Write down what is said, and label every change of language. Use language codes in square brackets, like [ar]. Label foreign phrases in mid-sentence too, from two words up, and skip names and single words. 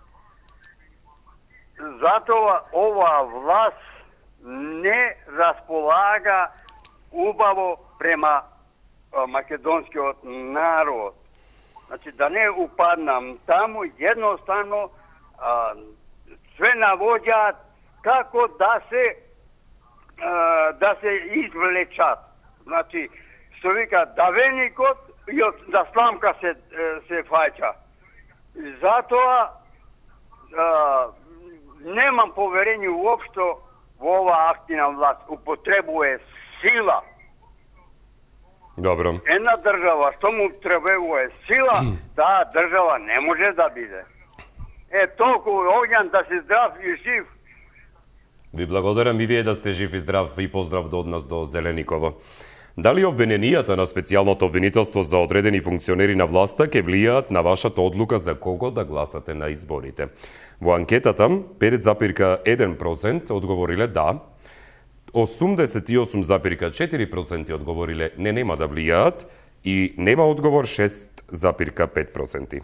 [mk] Затоа ова власт не располага убаво према македонскиот народ. Значи, да не упаднам таму, едноставно све навоѓат како да се извлечат. Значи, што вика, да веникот и да сламка се фаќа. Зато немам поверења уопште у ова активна власт. Употребује сила. Dobro. Једна држава, што му требује сила, та држава не може да биде. Толико Огњан да си здрав и жив. Ви благодарам и вие да сте жив и здрав и поздрав до од нас до Зелениково. Дали обвиненијата на специјалното обвинителство за одредени функционери на власта ќе влијаат на вашата одлука за кого да гласате на изборите? Во анкетата 5,1% одговориле да, 88,4% одговориле нема да влијаат и нема одговор 6,5%.